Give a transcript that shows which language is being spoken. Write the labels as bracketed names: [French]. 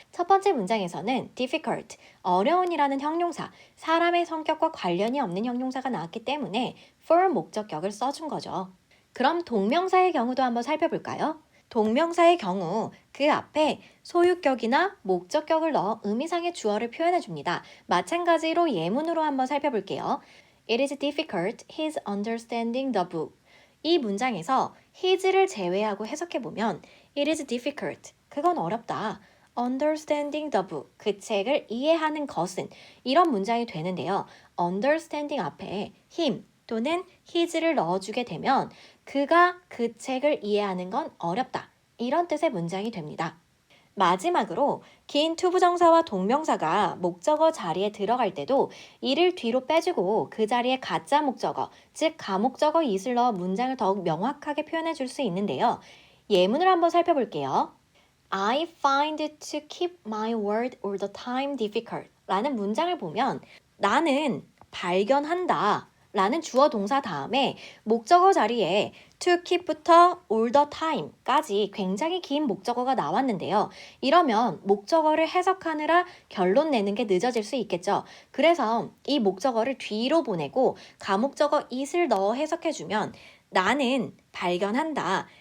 [Korean] 첫 번째 문장에서는 difficult, 어려운이라는 형용사, 사람의 성격과 관련이 없는 형용사가 나왔기 때문에 for 목적격을 써준 거죠. 그럼 동명사의 경우도 한번 살펴볼까요? 동명사의 경우 그 앞에 소유격이나 목적격을 넣어 의미상의 주어를 표현해 줍니다. 마찬가지로 예문으로 한번 살펴볼게요. [English] It is difficult his understanding the book. [Korean] 이 문장에서 his를 제외하고 해석해 보면 [English] It is difficult. [Korean] 그건 어렵다. [English] Understanding the book. [Korean] 그 책을 이해하는 것은 이런 문장이 되는데요. Understanding 앞에 him 또는 his를 넣어주게 되면 그가 그 책을 이해하는 건 어렵다. 이런 뜻의 문장이 됩니다. 마지막으로 긴 투부정사와 동명사가 목적어 자리에 들어갈 때도 이를 뒤로 빼주고 그 자리에 가짜 목적어, 즉 가목적어 it을 넣어 문장을 더욱 명확하게 표현해 줄 수 있는데요. 예문을 한번 살펴볼게요. [English] I find to keep my word all the time difficult [Korean] 라는 문장을 보면 나는 발견한다 라는 주어 동사 다음에 목적어 자리에 to keep부터 all the time까지 굉장히 긴 목적어가 나왔는데요. 이러면 목적어를 해석하느라 결론 내는 게 늦어질 수 있겠죠. 그래서 이 목적어를 뒤로 보내고 가목적어 it을 넣어 해석해주면 나는 발견한다.